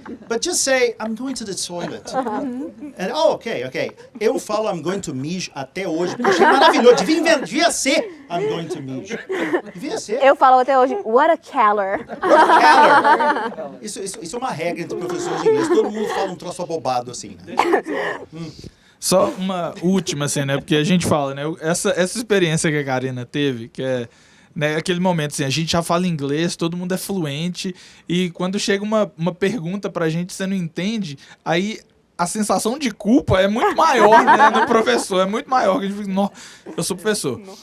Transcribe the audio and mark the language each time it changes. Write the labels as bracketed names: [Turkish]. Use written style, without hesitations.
[English] But just say, I'm going to the toilet. And, okay. [Portuguese] Eu falo [English] I'm going to Mij [Portuguese] até hoje, porque eu achei maravilhoso. Devia ser [English] I'm going to Mij. [Portuguese] Devia ser. Eu falo até hoje, [English] what a caller. [Portuguese] Isso é uma regra entre professores de inglês. Todo mundo fala um troço abobado assim, né? Só uma última, assim, né? Porque a gente fala, né? Essa experiência que a Karina teve, que é né, aquele momento assim, a gente já fala inglês, todo mundo é fluente, e quando chega uma pergunta pra gente, você não entende, aí a sensação de culpa é muito maior, né, no professor, é muito maior. Eu sou professor.